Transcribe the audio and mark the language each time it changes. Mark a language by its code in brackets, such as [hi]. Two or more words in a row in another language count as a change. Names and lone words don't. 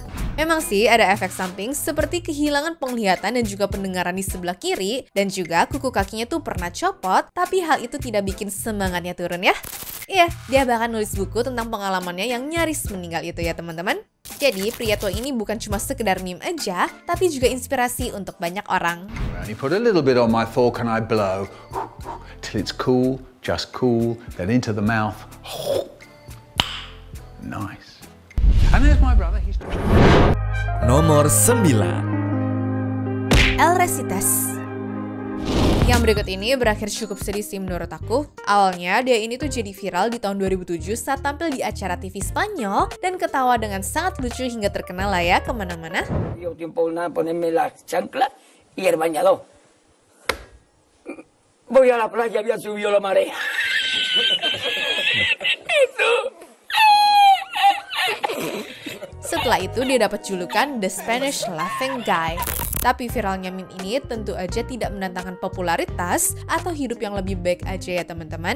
[id] Memang sih ada efek samping seperti kehilangan penglihatan dan juga pendengaran di sebelah kiri, dan juga kuku kakinya tuh pernah copot, tapi hal itu tidak bikin semangatnya turun ya. Iya, dia bahkan nulis buku tentang pengalamannya yang nyaris meninggal itu ya teman-teman. Jadi pria tua ini bukan cuma sekedar meme aja, tapi juga inspirasi untuk banyak orang. [en] I put a little bit on my fork and I blow till it's cool, just cool, then into the mouth. Nice. And there's my brother, he's [id] Nomor 9. El Recitas. Yang berikut ini berakhir cukup sedih sih menurut aku. Awalnya dia ini tuh jadi viral di tahun 2007 saat tampil di acara TV Spanyol dan ketawa dengan sangat lucu hingga terkenal lah ya kemana-mana. [es] Dio tiempo nada ponerme la chancla y el bañador. Voy a la playa, había subido la marea. [id] Setelah itu dia dapat julukan The Spanish Laughing Guy. Tapi viralnya meme ini tentu aja tidak mendatangkan popularitas atau hidup yang lebih baik aja ya teman-teman.